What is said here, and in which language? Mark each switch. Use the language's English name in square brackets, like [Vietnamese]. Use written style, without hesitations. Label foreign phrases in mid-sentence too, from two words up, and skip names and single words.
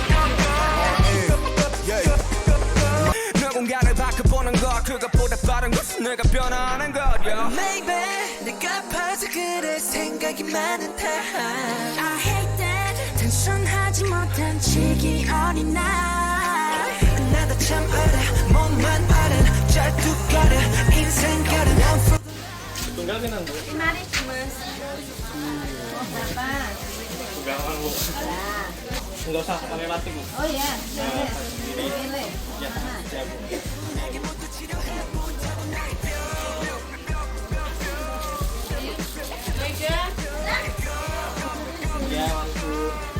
[Korean] 누군가를 바꿔보는 것 그것보다 빠른 것은 내가 변하는 거야 Maybe 내가 봐서 그래 생각이 많은 탓 [English] I hate that [Korean] 단순하지 못한 치기 어린 날 나도 참 알아 몸만 알아 잘 두가려 인생 가려 [Indonesian] tunggal kan Bu? 5.000 mas. Berapa? Tunggal kan Bu? Nggak usah pakai plastik Bu. Oh ya, Ini pilih. ya, siap Bu. Ya, masuk.